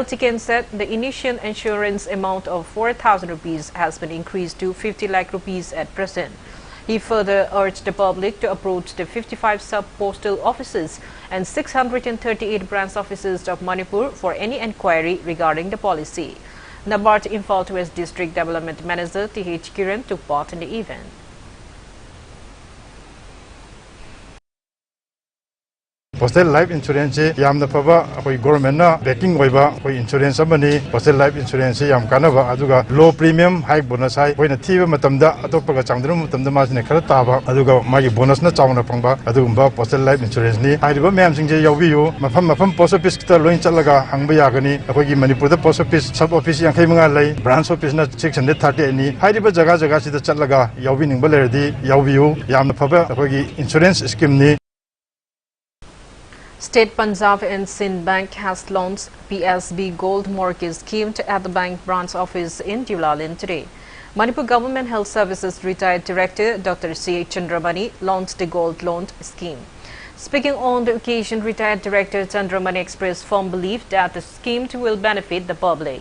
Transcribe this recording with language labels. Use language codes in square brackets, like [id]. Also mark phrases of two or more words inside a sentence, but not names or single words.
[en] Tiken said the initial insurance amount of 4,000 rupees has been increased to 50 lakh rupees at present. He further urged the public to approach the 55 sub-postal offices and 638 branch offices of Manipur for any enquiry regarding the policy. Nabart Imphal West District Development Manager T.H. Kiran took part in the event. [mni] Postal Life Insurance yamna phaba akoi government na backing oiba akoi insurance amani Postal Life Insurance yam kanaba aduga [en] low premium high bonus [mni] hai hoina thiba matamda atopaga changdru matamda masine khara taba aduga magi bonus na chawna pangba adugumba Postal Life Insurance ni haiba mayam singje yawbiyu mafam [en] post office [mni] ta loin chalaga hangba yagani akoi gi Manipur da [en] post office sub office [mni] yang khaimunga lai [en] branch office [mni] na 630 ni haiba jaga sida chalaga yawbining balerdi yawbiyu yamna phaba akoi gi [en] insurance scheme [mni] ni. [en] State Punjab and Sindh Bank has launched PSB Gold Mortgage Scheme at the bank branch office in Dulalin today. Manipur Government Health Services Retired Director Dr. C. Chandramani launched the Gold Loan Scheme. Speaking on the occasion, Retired Director Chandramani expressed firm belief that the scheme will benefit the public.